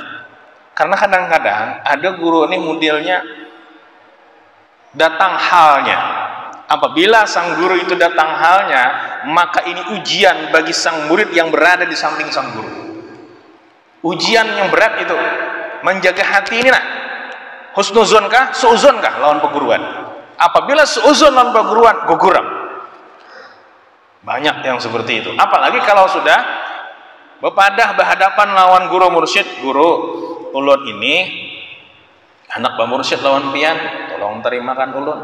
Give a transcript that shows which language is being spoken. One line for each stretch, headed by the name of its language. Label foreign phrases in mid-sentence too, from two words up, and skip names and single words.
Indonesian: Karena kadang-kadang ada guru ini modelnya datang halnya. Apabila sang guru itu datang halnya, maka ini ujian bagi sang murid yang berada di samping sang guru. Ujian yang berat itu menjaga hati ini, nak.
Banjar: Husnuzon kah, suuzon kah lawan perguruan?
Indonesian: Apabila suuzon lawan perguruan, guguram. Banyak yang seperti itu.
Banjar: Apalagi kalau sudah bepadah berhadapan lawan guru mursyid, guru ulun ini anak Mbah Mursyid lawan pian, tolong terimakan ulun.